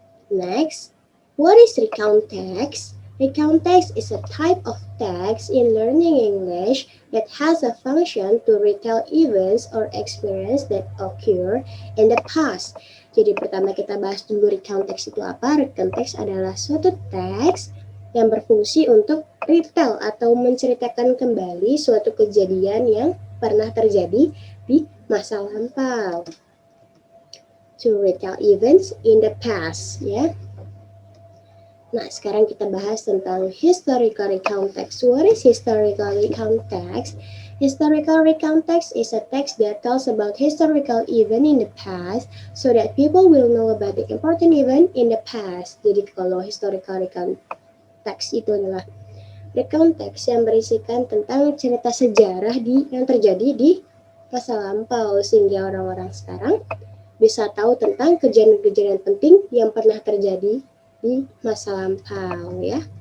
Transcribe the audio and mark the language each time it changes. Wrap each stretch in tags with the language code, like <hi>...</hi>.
<en>Next, what is recount text? Recount text is a type of text in learning English that has a function to retell events or experience that occur in the past.</en> <id>Jadi pertama kita bahas dulu recount text itu apa. Recount text adalah suatu teks yang berfungsi untuk retell atau menceritakan kembali suatu kejadian yang pernah terjadi di masa lampau.</id> <en>To retell events in the past, ya.</en> <id>Nah, sekarang kita bahas tentang</id> <en>historical recount text. What is historical recount text? Historical recount text is a text that tells about historical event in the past so that people will know about the important event in the past.</en> <id>Jadi kalau historical recount text itu adalah recount text yang berisikan tentang cerita sejarah yang terjadi di masa lampau sehingga orang-orang sekarang bisa tahu tentang kejadian-kejadian penting yang pernah terjadi di masa lampau, ya.</id>